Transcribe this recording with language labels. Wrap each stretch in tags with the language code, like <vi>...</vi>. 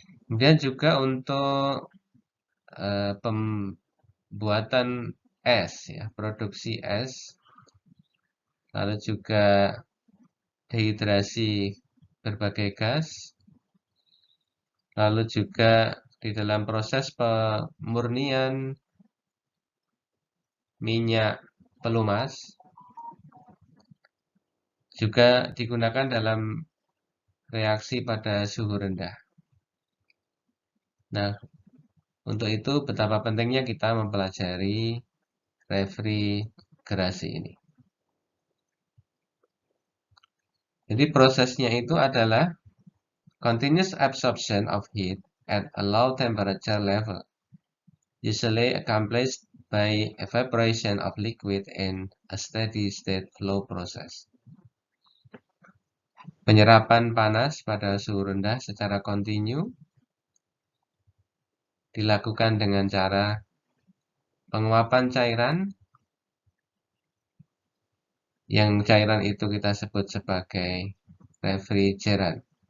<id>Kemudian juga untuk pembuatan es ya, produksi es, lalu juga dehidrasi berbagai gas, lalu juga di dalam proses pemurnian minyak pelumas juga digunakan dalam reaksi pada suhu rendah. Nah, untuk itu betapa pentingnya kita mempelajari refrigerasi ini. Jadi prosesnya itu adalah</id> <en>continuous absorption of heat at a low temperature level, usually accomplished by evaporation of liquid in a steady state flow process.</en> <id>Penyerapan panas pada suhu rendah secara kontinu dilakukan dengan cara penguapan cairan, yang cairan itu kita sebut sebagai refrigeran.</id>